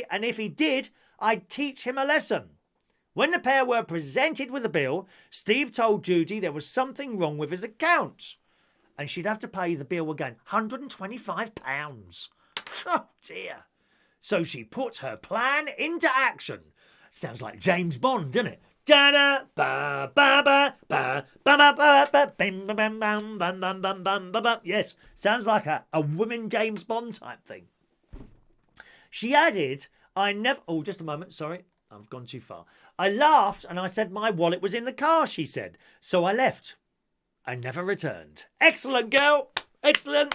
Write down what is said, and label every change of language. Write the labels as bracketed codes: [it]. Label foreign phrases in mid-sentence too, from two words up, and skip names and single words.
[en] And if he did, I'd teach him a lesson. When the pair were presented with a bill, Steve told Judy there was something wrong with his account. And she'd have to pay the bill again. £125. Oh, dear. So she put her plan into action. Sounds like James Bond, doesn't it? Da-da, ba, ba, ba, ba, ba, ba, ba, ba, bim, bam, bam, bam, bam, bam, bam, bam, bam, bam. Yes, sounds like a woman James Bond type thing. She added, I never... Oh, just a moment, sorry. I've gone too far. I laughed and I said my wallet was in the car, she said. So I left. I never returned. Excellent, girl. Excellent.